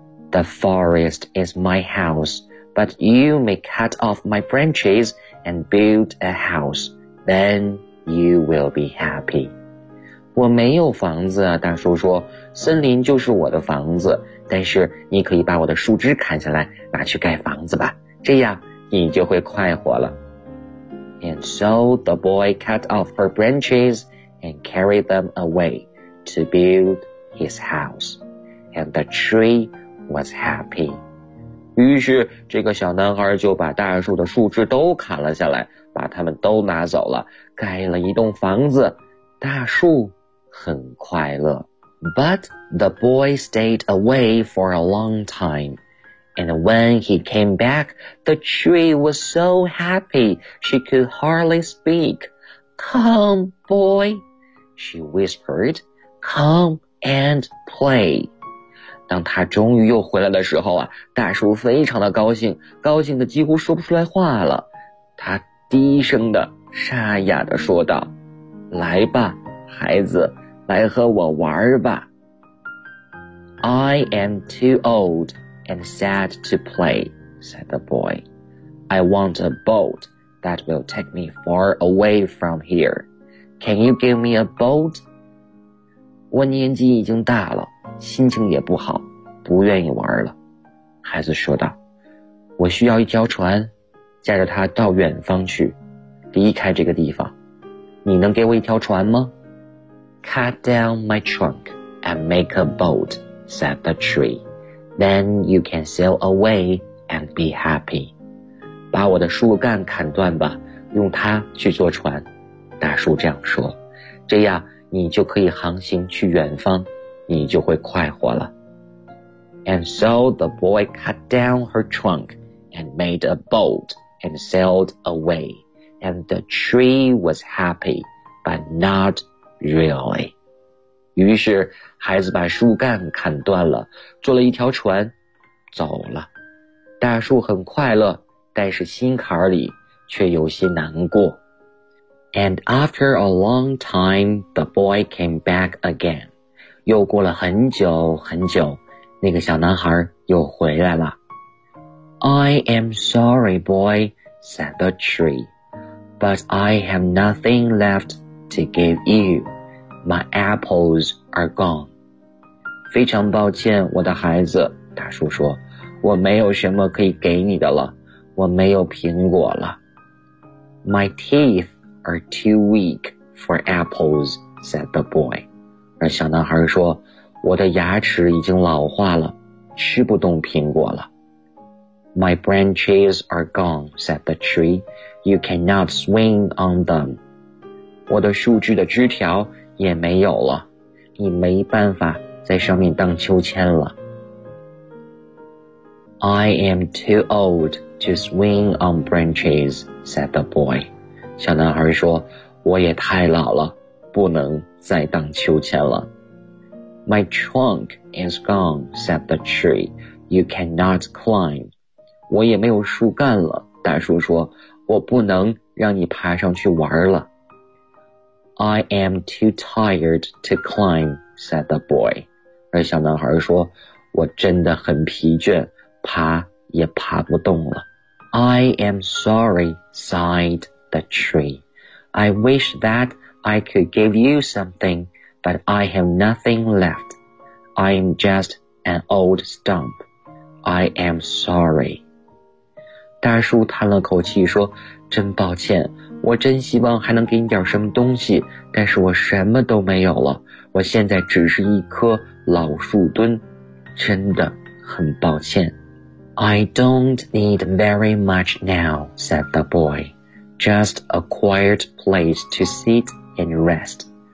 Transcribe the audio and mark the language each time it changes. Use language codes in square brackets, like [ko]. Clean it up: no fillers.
[en] The forest is my house, but you may cut off my branches and build a house. Then you will be happy. [zh] 我没有房子啊，大树说，森林就是我的房子，但是你可以把我的树枝砍下来，拿去盖房子吧，这样你就会快活了。 [en] And so the boy cut off her branches and carried them away to build his house. And the tree was happy. [zh] 于是这个小男孩就把大树的树枝都砍了下来，把它们都拿走了，盖了一栋房子，大树很快乐。 [en] But the boy stayed away for a long time. And when he came back, the tree was so happy she could hardly speak. Come, boy, she whispered. Come and play. [zh] 当他终于又回来的时候啊，大树非常的高兴，高兴的几乎说不出来话了。他低声的沙哑的说道，来吧，孩子。来和我玩吧。 [en] I am too old and sad to play, said the boy. I want a boat that will take me far away from here. Can you give me a boat? [zh] 我年纪已经大了，心情也不好，不愿意玩了。孩子说道，我需要一条船，驾着它到远方去，离开这个地方。你能给我一条船吗？ [en] Cut down my trunk and make a boat, said the tree. Then you can sail away and be happy. [zh] 把我的树干砍断吧，用它去坐船。大树这样说，这样你就可以航行去远方，你就会快活了。 [en] And so the boy cut down her trunk and made a boat and sailed away. And the tree was happy, but not really. [zh] 于是孩子把树干砍断了，坐了一条船走了。大树很快乐，但是心坎里却有些难过。 [en] And after a long time, the boy came back again. [zh] 又过了很久很久，那个小男孩又回来了。 [en] I am sorry, boy, said the tree, but I have nothing left to give you. My apples are gone. [zh] 非常抱歉，我的孩子，大树说，我没有什么可以给你的了，我没有苹果了。 [en] My teeth are too weak for apples, said the boy. [zh] 而小男孩说，我的牙齿已经老化了，吃不动苹果了。 [en] My branches are gone, said the tree. You cannot swing on them. [zh] 我的树枝的枝条也没有了，你没办法在上面荡秋千了。 [en] I am too old to swing on branches, said the boy. [zh] 小男孩说，我也太老了，不能再荡秋千了。 [en] My trunk is gone, said the tree. You cannot climb. [zh] 我也没有树干了，大树说，我不能让你爬上去玩了。 [en] I am too tired to climb, said the boy. [zh] 而小男孩说，我真的很疲倦，爬也爬不动了。 [en] I am sorry, sighed the tree. I wish that I could give you something, but I have nothing left. I am just an old stump. I am sorry. [zh] 大树叹了口气说，真抱歉，我真希望还能给你点什么东西，但是我什么都没有了，我现在只是一棵老树墩，真的很抱歉。 [en] I don't need very much now, said the boy. Just a quiet place to sit and rest.